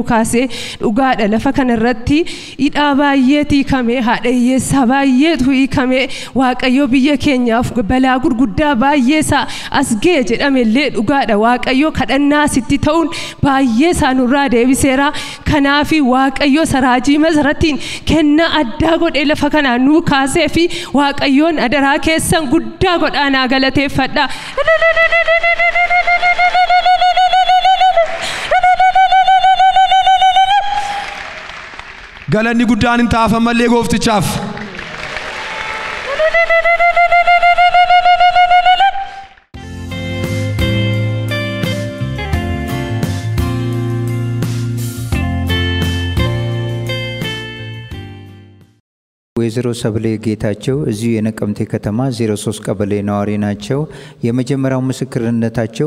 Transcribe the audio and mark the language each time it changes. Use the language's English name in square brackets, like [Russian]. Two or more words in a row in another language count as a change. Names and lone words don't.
[Oromo] kaasee dhugaadha lafa kanarratti hidhaa baay'ee hiikamee haadha hiyyeessaa baay'eetu hiikamee Waaqayyo biyya keenyaaf balaa gurguddaa baay'ee isaa as ga'e jedhamellee dhugaadha Waaqayyo kadhannaa sitti ta'uun baay'ee isaa nurraa deebiseera kanaaf Waaqayyo raajii masaratiin kennaa addaa godhee lafa kanaan nuu kaasee fi Waaqayyoon adaraa keessan guddaa godhaanaa galateeffadha. Galanni guddaan hin taaf ammallee gooftichaaf. [Amharic] ወይዘሮ ሰብሌ ጌታቸው እዚሁ የነቀምቴ ከተማ 03 ቀበሌ ነዋሪ ናቸው። የመጀመሪያው ምስክርነታቸው